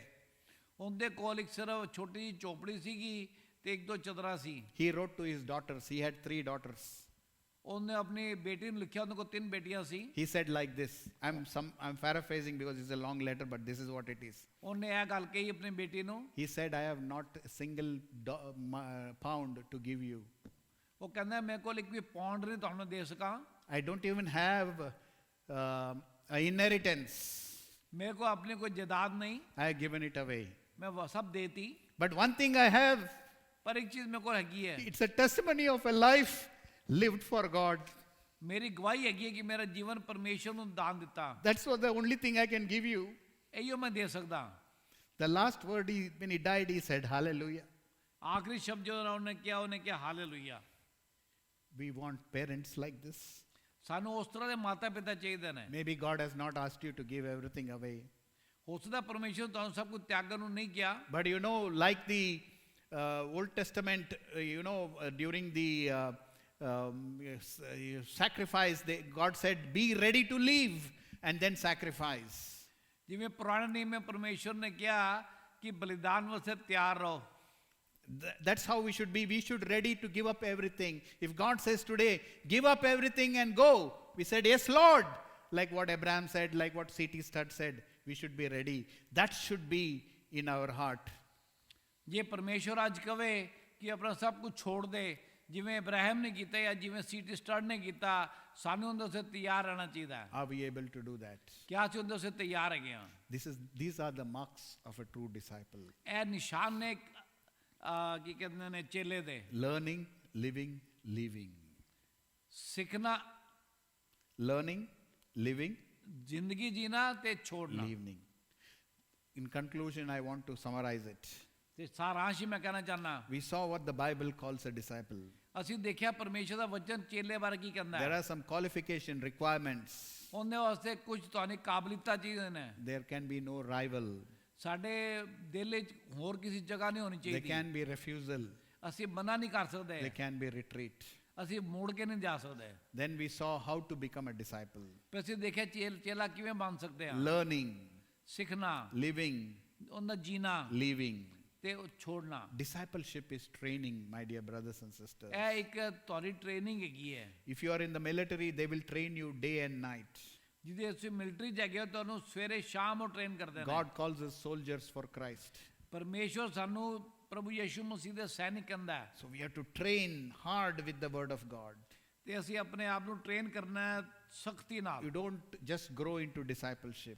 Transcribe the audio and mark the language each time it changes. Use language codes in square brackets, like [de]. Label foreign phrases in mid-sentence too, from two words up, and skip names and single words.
[pa] ਉਹਦੇ ਕੋਲ ਇੱਕ ਸਿਰਫ ਛੋਟੀ ਜਿਹੀ ਝੋਪੜੀ ਸੀਗੀ ਤੇ ਇੱਕ ਦੋ ਚਦਰਾ ਸੀ। [en] He wrote to his daughters. He had 3 daughters. [pa] ਉਹਨੇ ਆਪਣੀ ਬੇਟੀ ਨੂੰ ਲਿਖਿਆ, ਉਹਨਾਂ ਕੋਲ 3 ਬੇਟੀਆਂ ਸੀ। [en] He said like this. I'm paraphrasing because it's a long letter, but this is what it is. [pa] ਉਹਨੇ ਇਹ ਗੱਲ ਕਹੀ ਆਪਣੀ ਬੇਟੀ ਨੂੰ। [en] He said, I have not a single pound to give you. [pa] ਉਹ ਕਹਿੰਦਾ ਮੇਰੇ ਕੋਲ ਇੱਕ ਵੀ ਪਾਉਂਡ ਨਹੀਂ ਤੁਹਾਨੂੰ ਦੇ ਸਕਾਂ। [en] I don't even have an inheritance. [pa] ਮੇਰੇ ਕੋਲ ਆਪਣੀ ਕੋਈ ਜਾਇਦਾਦ ਨਹੀਂ। [en] I have given it away. [pa] ਮੈਂ ਉਹ ਸਭ ਦੇਤੀ। [en] But one thing I have, [pa] ਪਰ ਇੱਕ ਚੀਜ਼ ਮੇਰੇ ਕੋਲ ਹੈਗੀ ਹੈ। [en] it's a testimony of a life lived for God. [pa] ਮੇਰੀ ਗਵਾਹੀ ਹੈਗੀ ਹੈ ਕਿ ਮੇਰਾ ਜੀਵਨ ਪਰਮੇਸ਼ਰ ਨੂੰ ਦਾਨ ਦਿੱਤਾ। [en] That's what the only thing I can give you. [pa] ਇਹੋ ਮੈਂ ਦੇ ਸਕਦਾ। [en] The last word, when he died, he said, Hallelujah. [pa] ਆਖਰੀ ਸ਼ਬਦ ਜੋ ਉਹਨੇ ਕਿਹਾ ਹਾਲੇਲੂਇਆ। [en] We want parents like this. [pa] ਸਾਨੂੰ ਉਸ ਤਰ੍ਹਾਂ ਦੇ ਮਾਤਾ ਪਿਤਾ ਚਾਹੀਦੇ ਨੇ। [en] Maybe God has not asked you to give everything away. [pa] ਹੋ ਸਕਦਾ ਪਰਮੇਸ਼ਰ ਤੁਹਾਨੂੰ ਸਭ ਕੁਝ ਤਿਆਗਣ ਨੂੰ ਨਹੀਂ ਕਿਹਾ। [en] But you know, like the Old Testament, during the sacrifice, God said, be ready to leave and then sacrifice. [pa] ਜਿਵੇਂ ਪੁਰਾਣੇ ਨਿਯਮ ਵਿੱਚ ਪਰਮੇਸ਼ਰ ਨੇ ਕਿਹਾ ਕਿ ਬਲੀਦਾਨ ਵਾਸਤੇ ਤਿਆਰ ਰਹੋ। [en] That's how we should be. We should ready to give up everything. If God says today, give up everything and go, we said, yes, Lord. Like what Abraham said, like what C.T. Studd said, we should be ready. That should be in our heart. [pa] ਜੇ ਪਰਮੇਸ਼ਰ ਅੱਜ ਕਵੇ ਕਿ ਆਪਣਾ ਸਭ ਕੁਝ ਛੋੜ ਦੇ, ਜਿਵੇਂ ਇਬਰਾਹਿਮ ਨੇ ਕੀਤਾ ਜਾਂ ਜਿਵੇਂ C.T. ਸਟੱਡ ਨੇ ਕੀਤਾ, ਸਾਨੂੰ ਉਹਦੇ ਸੇ ਤਿਆਰ ਰਹਿਣਾ ਚਾਹੀਦਾ ਹੈ। [en] Are we able to do that? [pa] ਕਿਆ ਅਸੀਂ ਉਹਦੇ ਸੇ ਤਿਆਰ ਹੈਗੇ ਹਾਂ? [en] These are the marks of a true disciple. [pa] ਇਹ ਨਿਸ਼ਾਨ ਨੇ ਕੀ ਕਹਿੰਦੇ ਨੇ ਚੇਲੇ ਦੇ। [en] Learning, living, leaving. [pa] ਸਿੱਖਣਾ, [en] Learning, living, [pa] ਜ਼ਿੰਦਗੀ ਜੀਣਾ ਤੇ ਛੋੜਨਾ। [en] leaving. In conclusion, I want to summarize it. [pa] ਤੇ ਸਾਰਾਂਸ਼ ਹੀ ਮੈਂ ਕਹਿਣਾ ਚਾਹਨਾ। [en] We saw what the Bible calls a disciple. [pa] ਅਸੀਂ ਦੇਖਿਆ ਪਰਮੇਸ਼ਰ ਦਾ ਵਚਨ ਚੇਲੇ ਬਾਰੇ ਕੀ ਕਹਿੰਦਾ [en] There [pa] ਹੈ। [en] are some qualification requirements. [pa] ਉਹਦੇ ਵਾਸਤੇ ਕੁਝ ਤੁਹਾਨੂੰ ਕਾਬਲੀਅਤਾਂ ਚਾਹੀਦੀਆਂ ਨੇ। [en] There can be no rival. [pa] ਸਾਡੇ ਦਿਲ ਵਿੱਚ ਹੋਰ ਕਿਸੇ ਜਗ੍ਹਾ ਨਹੀਂ ਹੋਣੀ [en] There [pa] ਚਾਹੀਦੀ। [en] can be refusal. [pa] ਅਸੀਂ ਮਨਾ ਨਹੀਂ ਕਰ ਸਕਦੇ। [en] There can be retreat. [pa] ਅਸੀਂ ਮੁੜ ਕੇ ਨਹੀਂ ਜਾ ਸਕਦੇ। [en] Then we saw how to become a disciple. [pa] ਫਿਰ ਅਸੀਂ ਦੇਖਿਆ ਚੇਲਾ ਕਿਵੇਂ ਬਣ ਸਕਦੇ ਹਾਂ। [en] Learning, [pa] ਸਿੱਖਣਾ, [en] living, [pa] ਉਹਦਾ ਜੀਣਾ [en] leaving. [pa] ਤੇ ਛੋੜਨਾ। [en] Discipleship is training, my dear brothers and sisters. [pa] ਇਹ ਇੱਕ ਤੁਹਾਡੀ ਟ੍ਰੇਨਿੰਗ ਹੈਗੀ ਹੈ। [en] If you are in the military, they will train you day and night. [pa] ਜਿਹਦੇ ਤੁਸੀਂ ਮਿਲਟਰੀ ਚ ਹੈਗੇ ਹੋ, ਤੁਹਾਨੂੰ ਸਵੇਰੇ ਸ਼ਾਮ ਉਹ ਟ੍ਰੇਨ ਕਰਦੇ ਨੇ। [en] God calls us soldiers for Christ. [pa] ਪਰਮੇਸ਼ਰ ਸਾਨੂੰ ਪ੍ਰਭੂ ਯਿਸੂ ਮਸੀਹ ਦੇ ਸੈਨਿਕ ਕਹਿੰਦਾ ਹੈ। [en] So we have to train hard with the word of God. [pa] ਤੇ ਅਸੀਂ ਆਪਣੇ ਆਪ ਨੂੰ ਟ੍ਰੇਨ ਕਰਨਾ ਹੈ ਸਖਤੀ ਨਾਲ। [en] You don't just grow into discipleship.